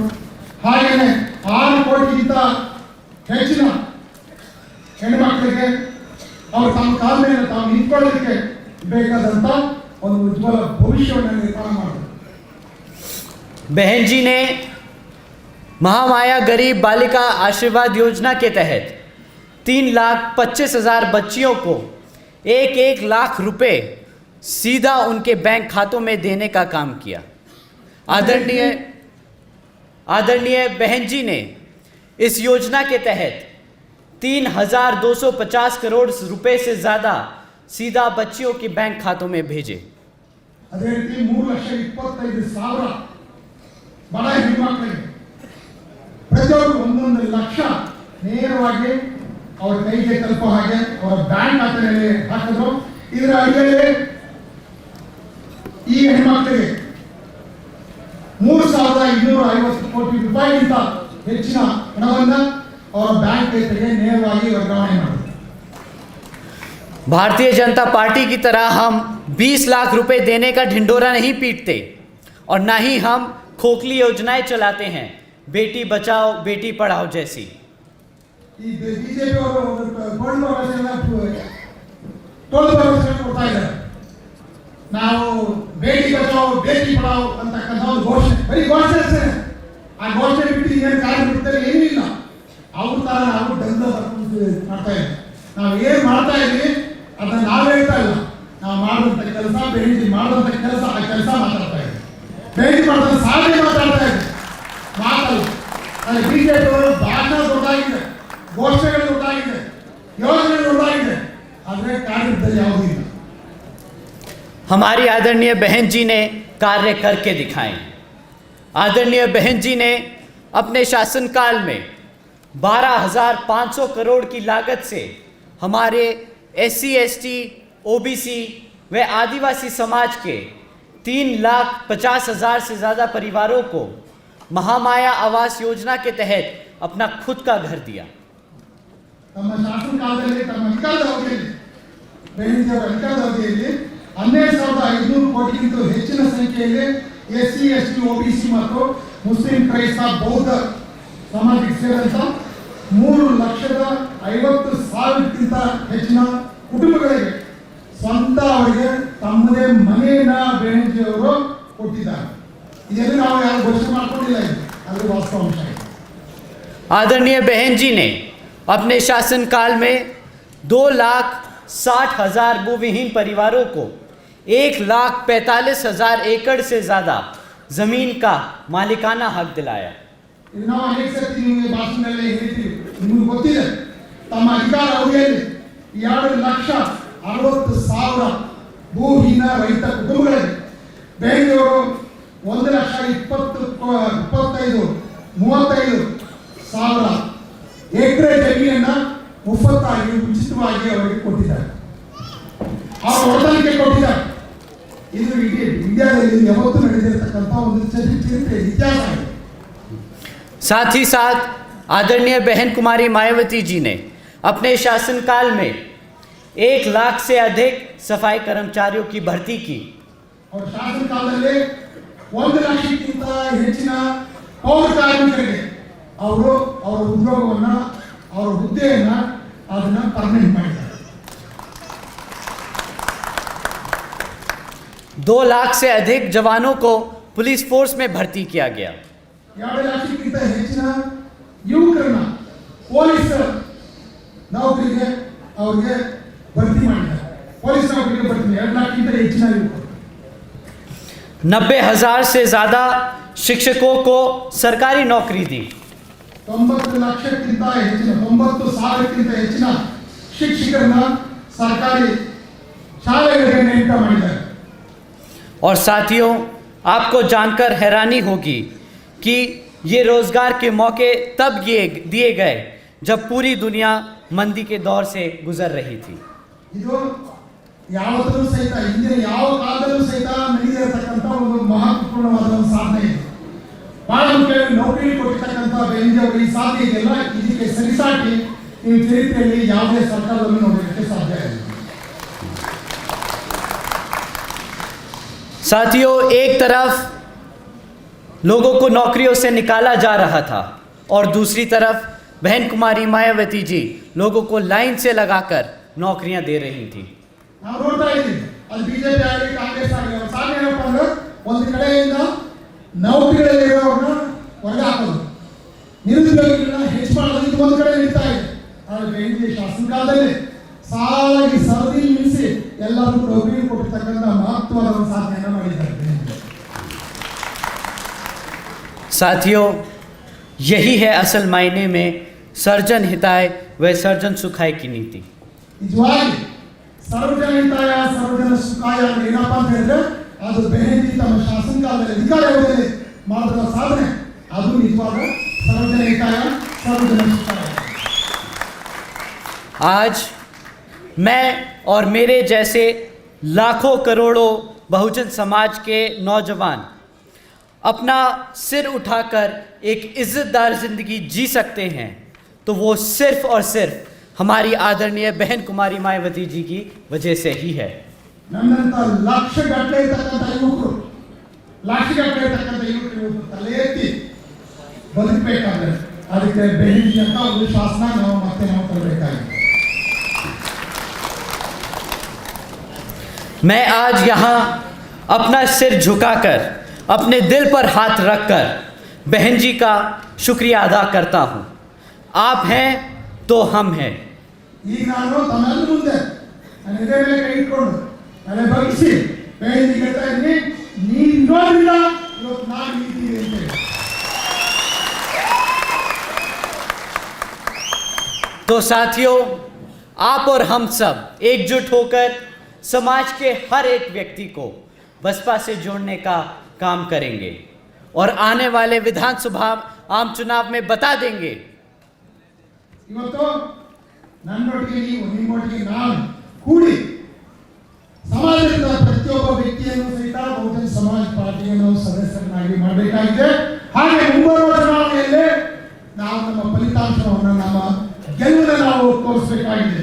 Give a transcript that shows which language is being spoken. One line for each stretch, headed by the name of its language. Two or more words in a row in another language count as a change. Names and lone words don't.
Kannada: ಹಾಗೆಯೇ 6 ಕೋಟಿಗಿಂತ ಹೆಚ್ಚಿನ ಹೆಣ್ಣುಮಕ್ಕಳಿಗೆ ಅವರು ತಮ್ಮ ಕಾಲ ಮೇಲೆ ತಾವು ನಿಂತ್ಕೊಳ್ಳಲಿಕ್ಕೆ ಬೇಕಾದಂಥ ಒಂದು ಉಜ್ವಲ ಭವಿಷ್ಯವನ್ನು ನಿರ್ಮಾಣ ಮಾಡಿದರು.
Hindi: बहन जी ने महामाया गरीब बालिका आशीर्वाद योजना के तहत 3,25,000 बच्चियों को 1-1 लाख रुपए सीधा उनके बैंक खातों में देने का काम किया। आदरणीय बहन जी ने इस योजना के तहत 3,250 करोड़ रुपए से ज़्यादा सीधा बच्चियों के बैंक खातों में भेजे।
Kannada: ಅದೇ ರೀತಿ 3,25,000 ಬಡ ಹೆಣ್ಮಕ್ಳಿಗೆ ಪ್ರತಿಯೊಬ್ಬರು 1 ಲಕ್ಷ ನೇರವಾಗಿ ಅವರ ಕೈಗೆ ತಲುಪೋ ಹಾಗೆ ಅವರ ಬ್ಯಾಂಕ್ ಖಾತೆಯಲ್ಲಿ ಹಾಕಿದ್ರು. ಇದರ ಅಡಿಯಲ್ಲಿ ಈ ಹೆಣ್ಮಕ್ಳಿಗೆ 3,250 ಕೋಟಿ ರೂಪಾಯಿಗಿಂತ ಹೆಚ್ಚಿನ ಹಣವನ್ನು ಅವರ ಬ್ಯಾಂಕ್ ಖಾತೆಗೆ ನೇರವಾಗಿ ವರ್ಗಾವಣೆ ಮಾಡಿದ್ರು.
Hindi: भारतीय जनता पार्टी की तरह हम 20 लाख रुपए देने का ढिंडोरा नहीं पीटते और ना ही हम खोखली योजनाएं चलाते हैं बेटी बचाओ बेटी पढ़ाओ जैसी।
Kannada: ಈ ಬಿಜೆಪಿ ಅವರು ಗೋಲ್ಡ್ ಭರವಸೆಯನ್ನ ಟೋಲ್ ಭರವಸೆ ಕೊಡ್ತಾ ಇದ್ದಾರೆ. ನಾವು
Hindi: बेटी बचाओ बेटी पढ़ाओ
Kannada: ಅಂತಕ್ಕಂಥ ಒಂದು ಘೋಷಣೆ, ಬರೀ ಘೋಷಣೆ ಅಷ್ಟೇ. ಆ ಘೋಷಣೆ ಬಿಟ್ಟು ಏನು ಕಾರ್ಯಕರ್ತರು ಏನೂ ಇಲ್ಲ. ಅವ್ರ ತರ ನಾವು ದಂಧ ಮಾಡ್ತಾ ಇದ್ದೀವಿ. ನಾವು ಏನು ಮಾಡ್ತಾ ಇದ್ದೀವಿ ಅದನ್ನ ನಾವು ಹೇಳ್ತಾ ಇಲ್ಲ. ನಾವು ಮಾಡುವಂಥ ಕೆಲಸ ಬೇಟಿ ಮಾಡುವಂಥ ಕೆಲಸ ಆ ಕೆಲಸ ಮಾತಾಡ್ತಾ ಇದ್ದೀವಿ. ಬೇಟಿ ಮಾಡಿದ್ರೆ ಸಾಧನೆ ಮಾತಾಡ್ತಾ ಇದ್ದೀವಿ, ಮಾತಲ್ಲ. ಅಲ್ಲಿ ಬಿಜೆಪಿ ಅವರು ಭಾಷಣ ದೊಡ್ಡಾಗಿದೆ, ಘೋಷಣೆಗಳು ದೊಡ್ಡಾಗಿದೆ, ಯೋಜನೆಗಳು ದೊಡ್ಡಾಗಿದೆ, ಆದರೆ ಕಾರ್ಯದಲ್ಲಿ ಯಾವುದೂ ಇಲ್ಲ.
Hindi: हमारी आदरणीय बहन जी ने कार्य करके दिखाए। आदरणीय बहन जी ने अपने शासनकाल में 12,500 करोड़ की लागत से हमारे SC, ST, OBC व आदिवासी समाज के 3,50,000 से ज़्यादा परिवारों को महामाया आवास योजना के तहत अपना खुद का घर दिया।
Kannada: ನಮ್ಮ ಶಾಸನಕಾಲದಲ್ಲಿ ತಮ್ಮ ಅಧಿಕಾರದ ಅವಧಿಯಲ್ಲಿ ಬಹಣಿಯವರ ಅಧಿಕಾರದ ಅವಧಿಯಲ್ಲಿ 12,500 ಕೋಟಿಗಿಂತ ಹೆಚ್ಚಿನ ಸಂಖ್ಯೆಯಲ್ಲಿ SC, ST, OBC ಮತ್ತು ಮುಸ್ಲಿಂ ಕ್ರೈಸ್ತ ಬೌದ್ಧ ಸಮಾಜಕ್ಕೆ ಸೇರಿದಂತ 3,50,000ಕ್ಕಿಂತ ಹೆಚ್ಚಿನ ಕುಟುಂಬಗಳಿಗೆ ಸ್ವಂತ ಅವರಿಗೆ ತಮ್ಮದೇ ಮನೆಯನ್ನ ಬೇಣಿಜಿಯವರು ಕೊಟ್ಟಿದ್ದಾರೆ. ಇದನ್ನು ನಾವು ಯಾರು ಘೋಷಣೆ ಮಾಡ್ಕೊಂಡಿಲ್ಲ, ಅದು ವಾಸ್ತವಾಂಶ ಇದೆ.
Hindi: आदरणीय बहन जी ने अपने शासनकाल में 2,60,000 भूविहीन परिवारों को 1,45,000 एकड़ से ज़्यादा ज़मीन का मालिकाना हक दिलाया।
Kannada: ಇದು ನಾವು ಅನೇಕ ಸರ್ತಿ ನಿಮಗೆ ಭಾಷಣದಲ್ಲಿ ಹೇಳ್ತೀವಿ, ನಿಮಗೆ ಗೊತ್ತಿದೆ. ತಮ್ಮ ಅಧಿಕಾರ ಅವಧಿಯಲ್ಲಿ 2,60,000 ಭೂಹೀನ ರೈತ ಕುಟುಂಬಗಳಿಗೆ ಬೆಂಗಳೂರು 1,25,000 ಎಕರೆ ಜಮೀನನ್ನ ಮುಫತ್ತಾಗಿ ಉಚಿತವಾಗಿ ಅವರಿಗೆ ಕೊಟ್ಟಿದ್ದಾರೆ. ಅವರು ಹೊರತನಕ್ಕೆ ಕೊಟ್ಟಿದ್ದಾರೆ. ಇದು ಇಡೀ ಇಂಡಿಯಾದಲ್ಲಿ ಯಾವತ್ತೂ ನಡೆದಿರತಕ್ಕಂಥ ಒಂದು ಚರಿತ್ರೆ ಇತಿಹಾಸ ಇದೆ.
Hindi: साथ ही साथ आदरणीय बहन कुमारी मायावती जी ने अपने शासनकाल में 1 लाख से अधिक सफाई कर्मचारियों की भर्ती की।
Kannada: और ಶಾಸನಕಾಲದಲ್ಲಿ 1 ಲಕ್ಷಕ್ಕಿಂತ ಹೆಚ್ಚಿನ ಪೌರ ಕಾರ್ಮಿಕರಿಗೆ ಅವರು ಅವರ ಉದ್ಯೋಗವನ್ನು ಅವರ ಹುದ್ದೆಯನ್ನ ಅದನ್ನ ಪರ್ಮನೆಂಟ್ ಮಾಡಿದ್ದಾರೆ.
Hindi: 2 लाख से अधिक जवानों को पुलिस फोर्स में भर्ती किया गया।
Kannada: 2 ಲಕ್ಷಕ್ಕಿಂತ ಹೆಚ್ಚಿನ ಯುವಕರನ್ನ ಪೊಲೀಸ್ ನೌಕರಿಗೆ ಅವರಿಗೆ ಭರ್ತಿ ಮಾಡಿದ್ದಾರೆ. ಪೊಲೀಸ್ ನೌಕರಿಗೆ ಭರ್ತಿ 2 ಲಕ್ಷಕ್ಕಿಂತ ಹೆಚ್ಚಿನ ಯುವಕರು.
Hindi: 90,000 से ज़्यादा शिक्षकों को सरकारी नौकरी दी।
Kannada: 90 ಲಕ್ಷಕ್ಕಿಂತ ಹೆಚ್ಚಿನ 90,000ಕ್ಕಿಂತ ಹೆಚ್ಚಿನ ಶಿಕ್ಷಕರನ್ನ ಸರ್ಕಾರಿ ಶಾಲೆಗಳಿಗೆ ನೇಮಕ ಮಾಡಿದ್ದಾರೆ.
Hindi: और साथियों, आपको जानकर हैरानी होगी कि ये रोज़गार के मौके तब दिए गए जब पूरी दुनिया मंदी के दौर से गुजर रही थी।
Kannada: ಇದು ಯಾವತ್ತೂ ಸಹಿತ ಹಿಂದಿನ ಯಾವ ಕಾಲದಲ್ಲೂ ಸಹಿತ ನಡೆದಿರತಕ್ಕಂಥ ಒಂದು ಮಹತ್ವಪೂರ್ಣವಾದ ಒಂದು ಸಾಧನೆ ಇದೆ. ಬಹಳ ಮುಖ್ಯವಾಗಿ ನೌಕರಿ ಕೊಟ್ಟಿರ್ತಕ್ಕಂಥ ಬೆಂಜಿ ಅವರು ಈ ಸಾಧನೆ ಇದೆಯಲ್ಲ, ಇದಕ್ಕೆ ಸರಿಸಾಟಿ ಈ ಚರಿತ್ರೆಯಲ್ಲಿ ಯಾವುದೇ ಸರ್ಕಾರದಲ್ಲೂ ನೋಡಲಿಕ್ಕೆ ಸಾಧ್ಯ ಇಲ್ಲ.
Hindi: साथियों, एक तरफ लोगों को नौकरियों से निकाला जा रहा था और दूसरी तरफ बहन कुमारी मायावती जी लोगों को लाइन से लगाकर नौकरियां दे रही थी।
Kannada: ನಾವು ನೋಡ್ತಾ ಇದ್ದೀವಿ, ಅದು ಬಿಜೆಪಿ ಆಗಲಿ ಕಾಂಗ್ರೆಸ್ ಆಗಲಿ, ಅವ್ರ ಸಾಧನೆ ಏನಪ್ಪ ಅಂದ್ರೆ ಒಂದು ಕಡೆಯಿಂದ ನೌಕರಿಗಳಿರೋರನ್ನ ಹೊರಗೆ ಹಾಕೋದು, ನಿರುದ್ಯೋಗಿಗಳನ್ನ ಹೆಚ್ಚು ಮಾಡೋದು, ಇದು ಒಂದು ಕಡೆ ನಡೀತಾ ಇದೆ. ಆದರೆ ಬೆಂಗಳೂರು ಶಾಸನ ಕಾಲದಲ್ಲಿ ಸಾಲಾಗಿ ಸರದಿ ನಿಲ್ಲಿಸಿ ಎಲ್ಲರಿಗೂ ನೌಕರಿ ಕೊಟ್ಟಿರ್ತಕ್ಕಂಥ ಮಹತ್ವದ ಒಂದು ಸಾಧನೆಯನ್ನು ಮಾಡಿದ್ದಾರೆ.
Hindi: साथियों, यही है असल मायने में सर्जन हिताय व सर्जन सुखाय की नीति।
Kannada: ನಿಜವಾಗಿ ಸರ್ವಜನ ಹಿತಾಯ ಸರ್ವಜನ ಸುಖಾಯ ಅಂದ್ರೆ ಏನಪ್ಪ ಅಂತ ಹೇಳಿದ್ರೆ ಅದು ಬೆಹೆಂದಿ ತಮ್ಮ ಶಾಸನ ಕಾಲದಲ್ಲಿ ಅಧಿಕಾರ ಅವಧಿಯಲ್ಲಿ ಮಾಡಿದ ಸಾಧನೆ, ಅದು ನಿಜವಾದ ಸರ್ವಜನ ಹಿತಾಯ ಸರ್ವಜನ ಸುಖಾಯ.
Hindi: आज मैं और मेरे जैसे लाखों करोड़ों बहुजन समाज के नौजवान अपना सिर उठाकर एक इज्जतदार ज़िंदगी जी सकते हैं तो वो सिर्फ और सिर्फ हमारी आदरणीय बहन कुमारी मायावती जी की वजह से ही है। ನನ್ನಂತ ಲಕ್ಷಗಟ್ಟಲೆ ಇರ್ತಕ್ಕಂಥ ಯುವಕರು ತಲೆ ಎತ್ತಿ ಬದುಕಬೇಕಾದ್ರೆ ಅದಕ್ಕೆ ಬೆಹೆಂದಿ ಅಂತ ಒಂದು ಶಾಸನ ನಾವು ತರಬೇಕಾಗಿದೆ. मैं आज यहाँ अपना सिर झुकाकर अपने दिल पर हाथ रखकर बहन जी का शुक्रिया अदा करता हूँ। आप हैं तो हम हैं।
Kannada: ಈಗ ನಾನು ತಮ್ಮೆಲ್ಲರ ಮುಂದೆ ನನ್ನ ಎದೆ ಮೇಲೆ ಕೈ ಇಟ್ಕೊಂಡು ತಲೆ ಬಗ್ಗಿಸಿ ಬೆಹೆಂದಿ ಹೇಳ್ತಾ ಇದ್ದೀನಿ, ನೀನು ಇರೋದ್ರಿಂದ ಇವತ್ತು ನಾನು ಇದ್ದೀನಿ ಅಂತ ಹೇಳಿ.
Hindi: तो साथियों, आप और हम सब एकजुट होकर समाज के हर एक व्यक्ति को बसपा से जोड़ने का काम करेंगे और आने वाले विधानसभा आम चुनाव में बता देंगे।
Kannada: ಇವತ್ತು ನನ್ನೊಟ್ಟಿಗೆ ನೀವು, ನಿಮ್ಮೊಟ್ಟಿಗೆ ನಾನು ಕೂಡಿ ಸಮಾಜದ ಪ್ರತಿಯೊಬ್ಬ ವ್ಯಕ್ತಿಯನ್ನು ಸಹಿತ ಬಹುಜನ ಸಮಾಜ ಪಾರ್ಟಿಯನ್ನು ಸದಸ್ಯರನ್ನಾಗಿ ಮಾಡಬೇಕಾಗಿದೆ. ಹಾಗೆ ಮುಂಬರುವ ಚುನಾವಣೆಯಲ್ಲಿ ನಾವು ನಮ್ಮ ಫಲಿತಾಂಶವನ್ನು, ನಮ್ಮ ಗೆಲುವನ್ನು ನಾವು ತೋರಿಸಬೇಕಾಗಿದೆ.